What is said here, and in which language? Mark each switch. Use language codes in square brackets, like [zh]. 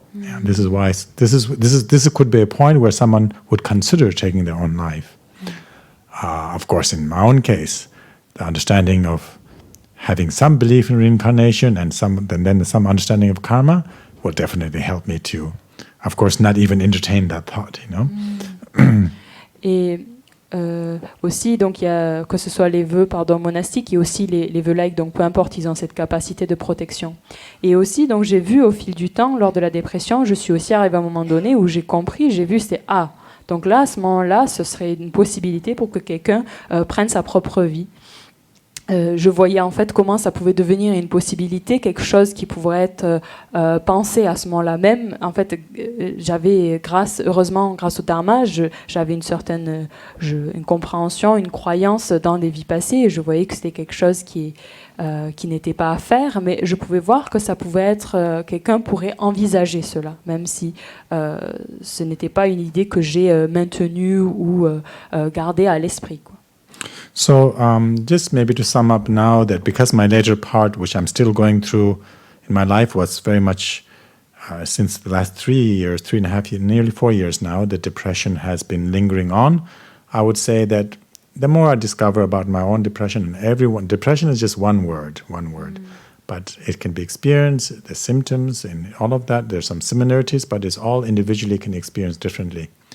[en] Yeah, this is why this could be a point where someone would consider taking their own life. Of course, in my own case, the understanding of having some belief in reincarnation and then some understanding of karma will definitely help me to, of course, not even entertain that thought, you know. [fr] Et aussi, donc, il y a, que ce soit les vœux monastiques et aussi les vœux laïques, donc peu importe, ils ont cette capacité de protection. Et aussi, donc, j'ai vu au fil du temps, lors de la dépression, je suis aussi arrivée à un moment donné où j'ai compris, j'ai vu, c'est donc là, à ce moment-là, ce serait une possibilité pour que quelqu'un prenne sa propre vie. Je voyais en fait comment ça pouvait devenir une possibilité, quelque chose qui pourrait être pensé à ce moment-là même. En fait, j'avais, heureusement, grâce au Dharma, j'avais une certaine une compréhension, une croyance dans les vies passées, et je voyais que c'était quelque chose qui n'était pas à faire, mais je pouvais voir que ça pouvait être, quelqu'un pourrait envisager cela, même si ce n'était pas une idée que j'ai maintenue ou gardée à l'esprit, quoi. [en] So just maybe to sum up now that because my later part, which I'm still going through in my life, was very much since the last 3.5 years, nearly 4 years now, the depression has been lingering on. I would say that the more I discover about my own depression, and depression is just one word, but it can be experienced, the symptoms and all of that, there's some similarities, but it's all individually can experience differently.